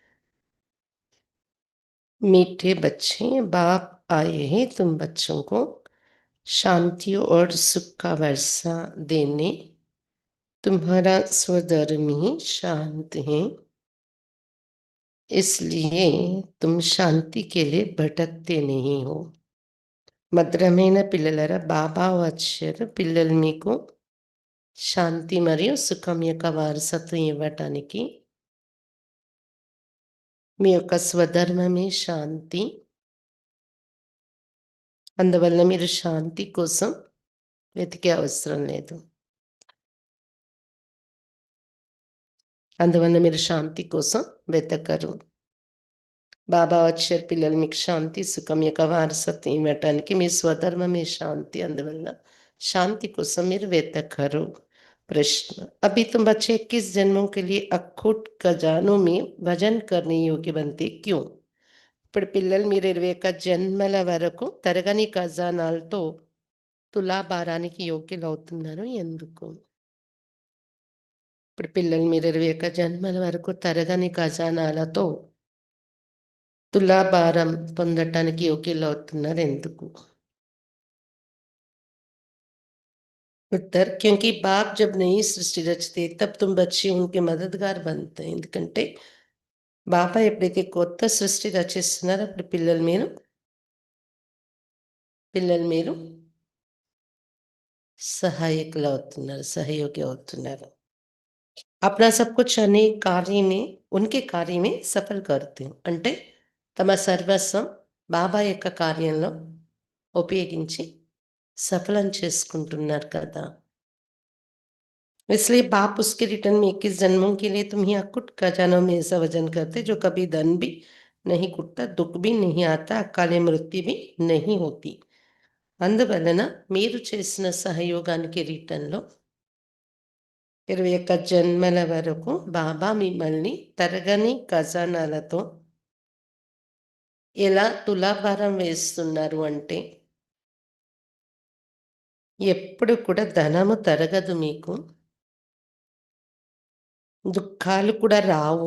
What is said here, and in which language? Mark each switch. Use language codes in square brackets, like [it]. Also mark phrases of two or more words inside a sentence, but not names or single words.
[hi] मीठे बच्चे, बाप आए हैं तुम बच्चों को शांति और सुख का वर्षा देने। तुम्हारा स्वधर्मी शांत है, इसलिए तुम शांति के लिए भटकते नहीं हो. [te] మధురమైన పిల్లలరా, బాబా వచ్చారు పిల్లలు మీకు శాంతి మరియు సుఖం యొక్క వారసత్వం ఇవ్వటానికి. మీ యొక్క స్వధర్మమే శాంతి. అందువల్ల మీరు శాంతి కోసం వెతికే అవసరం లేదు. అందువల్ల మీరు శాంతి కోసం వెతకరు. బాబా వచ్చారు పిల్లలు మీకు శాంతి సుఖం యొక్క వారసత్వం ఇవ్వటానికి. మీ స్వధర్మమే శాంతి. అందువల్ల శాంతి కోసం మీరు వెతకరు. [hi] प्रश्न: अभी तुम बच्चे 21 जन्मों के लिए अखूट खजानों में भजन करने योग्य बनते क्यों? [te] ఇప్పుడు పిల్లలు మీరు 21 జన్మల వరకు తరగని ఖజానాలతో తులాభారానికి యోగ్యులవుతున్నారు ఎందుకు? ఇప్పుడు పిల్లలు మీరు 21 జన్మల వరకు తరగని ఖజానాలతో తులాభారం పొందటానికి యోగ్యులవుతున్నారు ఎందుకు? [hi] उत्तर: क्योंकि बाप जब नई सृष्टि रचते तब तुम बच्चे उनके मददगार बनते हैं. [te] ఎందుకంటే బాబా ఎప్పుడైతే కొత్త సృష్టి రచిస్తున్నారో అప్పుడు పిల్లలు మీరు సహాయకులు అవుతున్నారు, సహయోగి అవుతున్నారు. [hi] अपना सब कुछ अनेक कार्य में उनके कार्य में सफल करते हैं. [te] అంటే తమ సర్వస్వం బాబా యొక్క కార్యంలో ఉపయోగించి సఫలం చేసుకుంటున్నారు కదా. [hi] इसलिए बाप उसके रिटर्न में 21 जन्मों के लिए तुम ही अकुट खजानों में ऐसा वजन करते जो कभी धन भी नहीं कुटता, दुख भी नहीं आता, अकाले मृत्यु भी नहीं होती. [te] అందువలన మీరు చేసిన సహయోగానికి రిటర్న్లో 21 జన్మల వరకు బాబా మిమ్మల్ని తరగని ఖజానాలతో ఎలా తులాభారం వేస్తున్నారు అంటే, ఎప్పుడు కూడా ధనము తరగదు, మీకు దుఃఖాలు కూడా రావు.